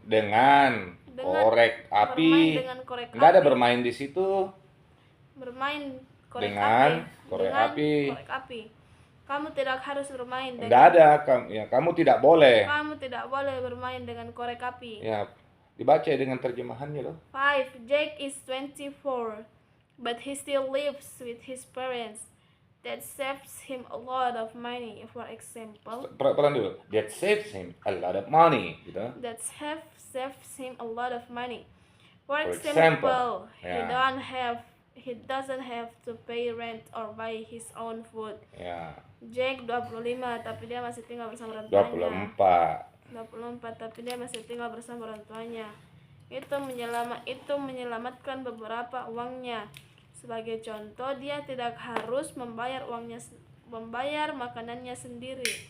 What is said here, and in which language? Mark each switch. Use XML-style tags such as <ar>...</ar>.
<id>Dengan korek api. Enggak ada bermain di situ. Bermain korek api. Kamu tidak harus bermain dengan... Enggak ada, kamu tidak boleh. Kamu tidak boleh bermain dengan korek api. Ya, dibaca dengan terjemahannya loh. 5.</id> <en>Jake is 24, but he still lives with his parents. That saves him a lot of money. For example,</en> <id>pelan dulu.</id> <en>That saves him a lot of money,</en> <id>gitu.</id> <en>That saves him a lot of money. For example, he doesn't have to pay rent or buy his own food.</en> <id>Ya. Jake 25, tapi dia masih tinggal bersama orang tuanya. 24, tapi dia masih tinggal bersama orang tuanya. Itu menyelamatkan beberapa uangnya. Sebagai contoh, dia tidak harus membayar makanannya sendiri.</id>